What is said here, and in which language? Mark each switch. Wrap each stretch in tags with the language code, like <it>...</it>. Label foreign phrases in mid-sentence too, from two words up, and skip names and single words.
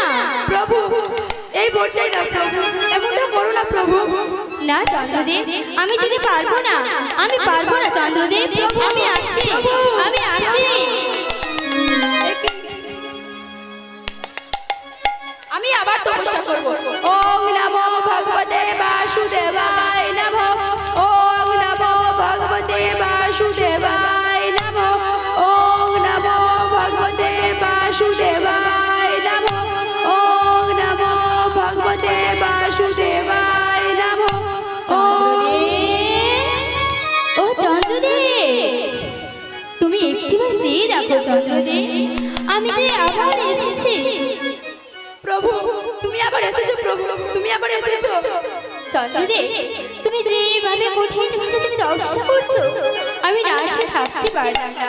<bn>প্রভু, এই বরটাই দাও প্রভু, এমনটা করো না প্রভু। না চন্দ্রদেব, আমি দিতে পারবো না, আমি পারবো না চন্দ্রদেব। আমি আসি, আমি আসি। আমি আবার তপস্যা করব।</bn> <sa>ওম নমো ভগবতে বাসুদেবায় নমঃ। ওম নমো ভগবতে বাসুদেবায় নমঃ। ওম নমো ভগবতে বাসুদেবায় নমঃ। ওম নমো ভগবতে বাসুদেবায় নমঃ।</sa> <bn>ও চন্দ্রদেব, তুমি একটিবার চেয়ে দেখো চন্দ্রদেব, আমি যে আবার এসেছি। প্রভু, তুমি আবার এসেছো প্রভু, তুমি আবার এসেছো। চন্দ্রদেব, তুমি যেভাবে কঠিন ভাবে তুমি তপস্যা করছো, আমি না এসে থাকতে পারলাম না।</bn>